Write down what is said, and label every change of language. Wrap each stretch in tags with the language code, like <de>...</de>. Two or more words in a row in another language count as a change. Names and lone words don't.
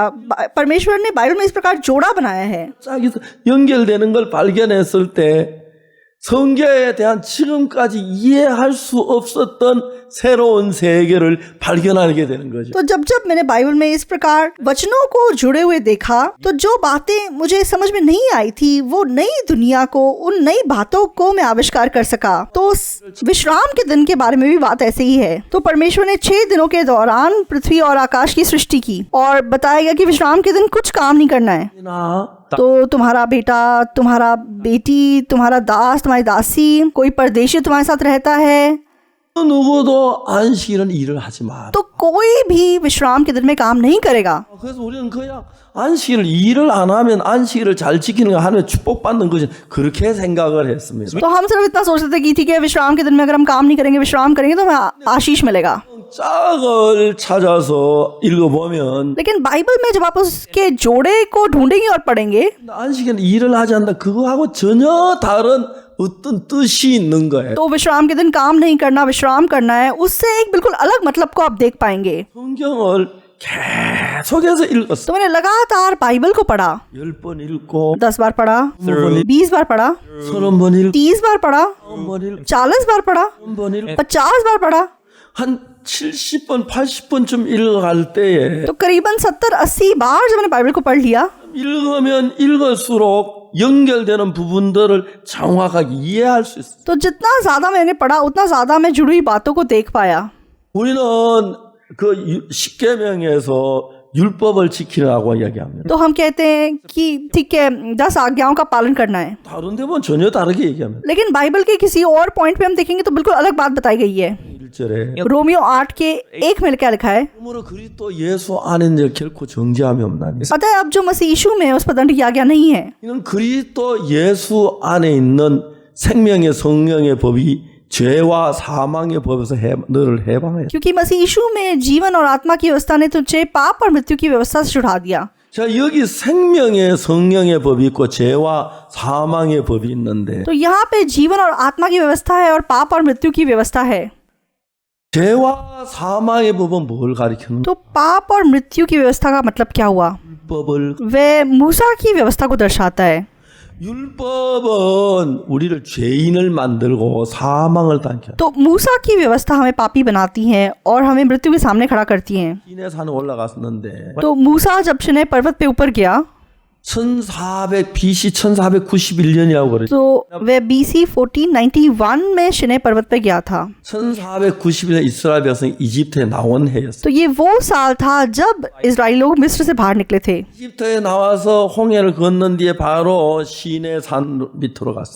<hi>परमेश्वर ने बाइबल में इस प्रकार जोड़ा बनाया है।</hi> <ko>짝이 연결되는 걸 발견했을 때 성경에 대한 지금까지 이해할 수 없었던 새로운 세계를 발견하게 되는 거죠.</ko> <hi>तो जब जब मैंने बाइबल में इस प्रकार वचनों को जुड़े हुए देखा तो जो बातें मुझे समझ में नहीं आई थी वो नई दुनिया को, उन नई बातों को मैं आविष्कार कर सका। तो विश्राम के दिन के बारे में भी बात ऐसे ही है। तो परमेश्वर ने 6 दिनों के दौरान पृथ्वी और आकाश की सृष्टि की और बताया गया कि विश्राम के दिन कुछ काम नहीं करना है।</hi> <ko>나</ko> <hi>तो तुम्हारा बेटा, तुम्हारा बेटी, तुम्हारा दास, तुम्हारी दासी, कोई परदेशी तुम्हारे साथ रहता है,</hi> <ko>누구도 안식일은 일을 하지 마.</ko> <hi>तो कोई भी विश्राम के दिन में काम नहीं करेगा।</hi> <ko>그래서 우리는 그냥 안식일을 일을 안 하면 안식일을 잘 지키는 거 하나님의 축복받는 거지 그렇게 생각을 했습니다.</ko> <hi>तो हम सिर्फ इतना सोचते थे कि ठीक है विश्राम के दिन में अगर हम काम नहीं करेंगे, विश्राम करेंगे तो हमें आशीष मिलेगा।</hi> <ko>짝을 찾아서 읽어보면</ko> <hi>लेकिन बाइबल में जब आप उसके जोड़े को ढूंढेंगे और पढ़ेंगे</hi> <ko>안식일은 일을 하지 않는다. 그거하고 전혀 다른 어떤 뜻이 있는 거예요.</ko> <hi>तो विश्राम के दिन काम नहीं करना, विश्राम करना है, उससे एक बिल्कुल अलग मतलब को आप देख पाएंगे।</hi> <ko>성경을 계속해서 읽었어.</ko> <hi>तो मैंने लगातार बाइबल को पढ़ा,</hi> <ko>10번 읽고</ko> <hi>10 बार पढ़ा, 20 बार पढ़ा,</hi> <ko>30번 읽고</ko> <hi>30 बार पढ़ा,</hi> <ko>40번 읽고</ko> <hi>40 बार पढ़ा,</hi> <ko>1번 읽고</ko> <hi>50 बार पढ़ा।</hi> <ko>한 70번 80번쯤 읽어갈 때에</ko> <hi>तो करीबन 70-80 बार जब मैंने बाइबल को पढ़ लिया</hi> <ko>읽으면 읽을수록 연결되는 부분들을 정확하게 이해할 수 있어.</ko> <hi>तो जितना ज्यादा मैंने पढ़ा उतना ज्यादा मैं जुड़ी हुई बातों को देख पाया।</hi> <ko>우리는 그 십계명에서 율법을 지키라고 이야기합니다.</ko> <hi>तो हम कहते हैं कि ठीक है 10 आज्ञाओं का पालन करना है,</hi> <ko>다른 데 보면 전혀 다르게 얘기합니다.</ko> <hi>लेकिन बाइबल के किसी और पॉइंट पे हम देखेंगे तो बिल्कुल अलग बात बताई गई है।</hi> <ko>1절에</ko> <hi>रोमियो 8 के 1 में क्या लिखा है,</hi> <ko>그러므로 그리스도 예수 안에는 결코 정죄함이 없나니.</ko> <hi>अतः अब जो मसीह यीशु में है उस पर दंड की आज्ञा नहीं है।</hi> <ko>이는 그리스도 예수 안에 있는 생명의 성령의 법이 죄와 사망의 법에서 너를 해방해.</ko> <hi>क्योंकि मसीह यीशु में जीवन और आत्मा की व्यवस्था ने तुझे पाप और मृत्यु की व्यवस्था से छुड़ा दिया।</hi> <ko>자, 여기 생명의 성령의 법이 있고 죄와 사망의 법이 있는데</ko> <hi>तो यहाँ पे जीवन और आत्मा की व्यवस्था है और पाप और मृत्यु की व्यवस्था है।</hi> <ko>죄와 사망의 법은 뭘 가리키는</ko> <hi>तो पाप और मृत्यु की व्यवस्था का मतलब क्या हुआ?</hi> <ko>법을</ko> <hi>वह मूसा की व्यवस्था को दर्शाता है।</hi> <ko>율법은 우리를 죄인을 만들고 사망을 당겨.</ko> <hi>तो मूसा की व्यवस्था हमें पापी बनाती है और हमें मृत्यु के सामने खड़ा करती है।</hi> <ko>시내 산에 올라갔었는데</ko> <hi>तो मूसा जब सिनै पर्वत पे ऊपर गया</hi> <ko>1400 BC 1491년이라고 그랬죠.</ko> <hi>तो वह BC 1491 में सिनै पर्वत पे गया था।</hi> <ko>1491년 이스라엘 백성이 이집트에 나온 해였어요.</ko> <hi>तो ये वो साल था जब इजराइल लोग मिस्र से बाहर निकले थे।</hi> <ko>이집트에 나와서 홍해를 건넌 뒤에 바로 시내 산 밑으로 갔습니다.</ko>